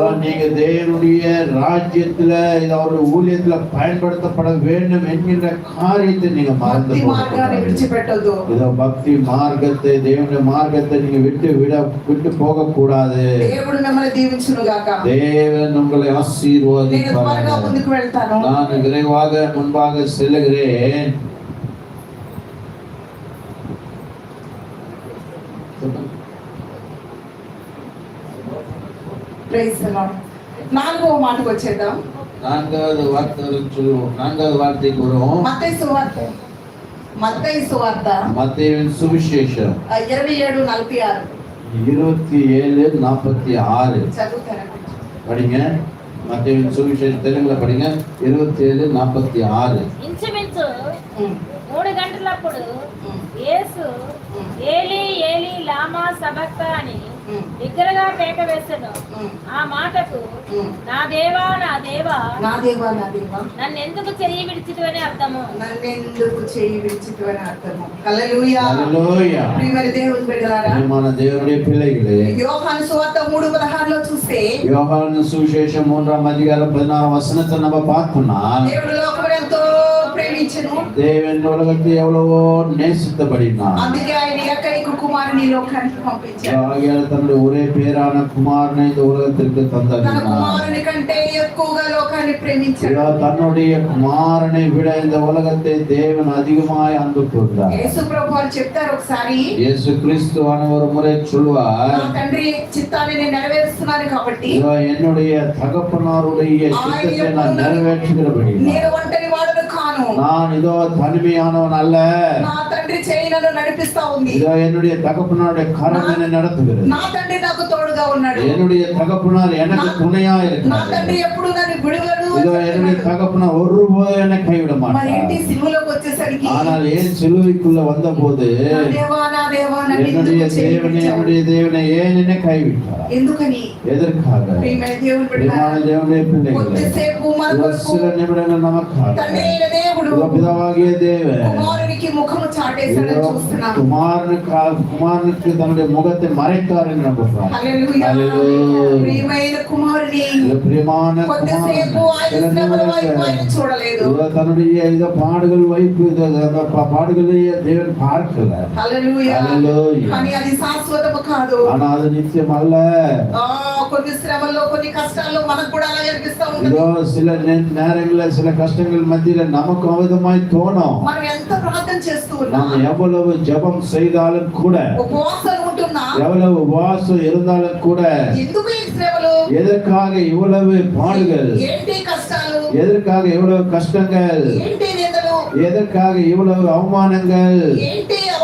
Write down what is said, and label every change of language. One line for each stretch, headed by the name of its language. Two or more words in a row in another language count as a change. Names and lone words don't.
Tamil: இதோ நீங்க தேவனுடைய ராஜ்யத்துல இது அவருடைய ஊழியத்துல பயன்படுத்தப்பட வேண்டும் என்கின்ற காரியத்தை நீங்க மறந்து
Telugu: భక్తి
Tamil: போக
Telugu: మార్గాన్ని
Tamil: கூடாது.
Telugu: విడిచిపెట్టొద్దు.
Tamil: இதோ பக்தி மார்க்கத்தை தேவனுடைய மார்க்கத்தை நீங்க விட்டு போக கூடாது.
Telugu: దేవుడు మిమ్మల్ని దీవించును గాక.
Tamil: தேவன் உங்களை
Telugu: నేను త్వరగా
Tamil: ஆசீர்வதிப்பார்.
Telugu: ముందుకు వెళ్తాను.
Tamil: நான் விரைவாக முன்பாக செல்லுகிறேன்.
English: praise the Lord.
Telugu: నాలుగవ మాటకు వచ్చేద్దాం.
Tamil: நான்காவது வார்த்தைக்கு வருவோம்.
Telugu: మత్తయి సువార్త
Tamil: மத்தேயுவின் சுவிசேஷம் 27:46 27:46
Telugu: చదువుతారండి.
Tamil: படிங்க. மத்தேயுவின் சுவிசேஷம் தெலுங்குல படிங்க. 27:46
Telugu: ఇంచుమించు ఉమ్, 3 గంటలప్పుడు ఉమ్, యేసు ఉమ్,
Aramaic: אלי אלי למה שבקת
Telugu: అని ఉమ్, బిగ్గరగా కేక వేసెను. ఉమ్, ఆ మాటకు ఉమ్. నా దేవా నా దేవా నా దేవా నా దేవా నన్ను ఎందుకు చెయ్యి విడిచితివని అర్థము. నన్నెందుకు చేయి విడిచితివని అర్థము. హల్లెలూయా. హల్లెలూయా. ప్రియమైన దేవుని బిడ్డలారా,
Tamil: பிரியமான தேவனுடைய பிள்ளைகளே,
Telugu: యోహాను సువార్త 3:16 చూస్తే
Tamil: யோகானு சுவிசேஷம் 3:16 நம்ம பார்த்தோம்னா
Telugu: దేవుడు లోకమును ఎంతో ప్రేమించెను,
Tamil: தேவன் உலகத்தை எவ்வளவோ நேசித்தபடினா
Telugu: అందుకే ఆయన ఏకైక కుమారుని ఈ లోకానికి పంపించాడు.
Tamil: ஆகையால் தன்னுடைய ஒரே பேரான குமாரனை இந்த உலகத்திற்கு
Telugu: తన
Tamil: தந்தார்.
Telugu: కుమారుని కంటే ఎక్కువగా లోకాన్ని ప్రేమించాడు.
Tamil: தன்னுடைய குமாரனை விட இந்த உலகத்தை தேவன் அதிகமாய் அன்பு கூர்ந்தார்.
Telugu: యేసు ప్రభు వారు చెప్తారు ఒకసారి,
Tamil: இயேசு கிறிஸ்துவான ஒரு முறை சொல்வார்,
Telugu: నా తండ్రి చిత్తాన్ని నేను నెరవేరుస్తున్నాను కాబట్టి
Tamil: இதோ என்னுடைய தகப்பனாருடைய சித்தத்தை நான் நிறைவேற்றுகிறபடி
Telugu: నేను ఒంటరి వాడను కాను,
Tamil: நான் இதோ தனிமையானவன் அல்ல.
Telugu: నా తండ్రి చేయి నన్ను నడిపిస్తా ఉంది,
Tamil: இதோ என்னுடைய தகப்பனாருடைய கரம் என்னை நடத்துகிறது.
Telugu: నా తండ్రి నాకు తోడుగా ఉన్నాడు,
Tamil: என்னுடைய தகப்பனார் எனக்கு துணையா
Telugu: నా
Tamil: இருக்கிறார்.
Telugu: తండ్రి ఎప్పుడు నన్ను విడువడు.
Tamil: இதோ என்னுடைய தகப்பனார் ஒருபோதும் என்னை கைவிட
Telugu: మరి ఏంటి
Tamil: மாட்டார்.
Telugu: సిలువలోకి వచ్చేసరికి
Tamil: ஆனால் ஏன் சிலுவைக்குள்ள வந்தபோது
Telugu: నా దేవా నా దేవా నన్ను
Tamil: என்னுடைய
Telugu: ఎందుకు చేయి
Tamil: தேவனே
Telugu: విడిచావు?
Tamil: என்னுடைய தேவனை ஏன் என்னை கைவிட்டார்?
Telugu: ఎందుకని?
Tamil: எதற்காக?
Telugu: ప్రియమైన దేవుని
Tamil: பிரியமான
Telugu: బిడ్డలారా,
Tamil: தேவனுடைய பிள்ளைகளே,
Telugu: కొద్దిసేపు మన
Tamil: இதோ
Telugu: కొరకు
Tamil: சில நிமிடங்கள் நமக்காக
Telugu: తండ్రి అయిన దేవుడు
Tamil: இதோ பிதாவாகிய தேவன்
Telugu: కుమారునికి ముఖము చాటేశాడని
Tamil: இதோ
Telugu: చూస్తున్నాం.
Tamil: குமாரனுக்கு தன்னுடைய முகத்தை மறைத்தார் என்று நம்புகிறார்.
Telugu: హల్లెలూయా. హల్లెలూయా. ప్రియమైన కుమారుని
Tamil: இதோ பிரியமான
Telugu: కొద్దిసేపు ఆయన
Tamil: சில
Telugu: శ్రమల వైపు ఆయన
Tamil: நிமிடங்கள்
Telugu: చూడలేదు.
Tamil: இதோ தன்னுடைய இதோ பாடுகள் வைப்பு அந்த பாடுகளையே தேவன் பார்க்கல.
Telugu: హల్లెలూయా. హల్లెలూయా. కానీ అది శాశ్వతము కాదు.
Tamil: ஆனா அது நிச்சயம் அல்ல.
Telugu: కొన్ని శ్రమల్లో కొన్ని కష్టాల్లో మనకు కూడా అలా అనిపిస్తా ఉంటుంది.
Tamil: இதோ சில நேரங்கள்ல சில கஷ்டங்கள் மத்தியில நமக்கு அவதமாய் தோணும்.
Telugu: మనం ఎంత ప్రార్థన చేస్తూ ఉన్నా,
Tamil: நாம் எவ்வளவு ஜெபம் செய்தாலும் கூட,
Telugu: ఉపవాసాలు ఉంటున్నా,
Tamil: எவ்வளவு உபவாசம் இருந்தாலும் கூட,
Telugu: ఎందుకు ఈ శ్రమలు,
Tamil: எதற்காக இவ்வளவு பாடுகள்,
Telugu: ఏంటి కష్టాలు,
Tamil: எதற்காக இவ்வளவு கஷ்டங்கள்,
Telugu: ఏంటి నిందలు,
Tamil: எதற்காக இவ்வளவு அவமானங்கள்,
Telugu: ఏంటి అవమానాలు,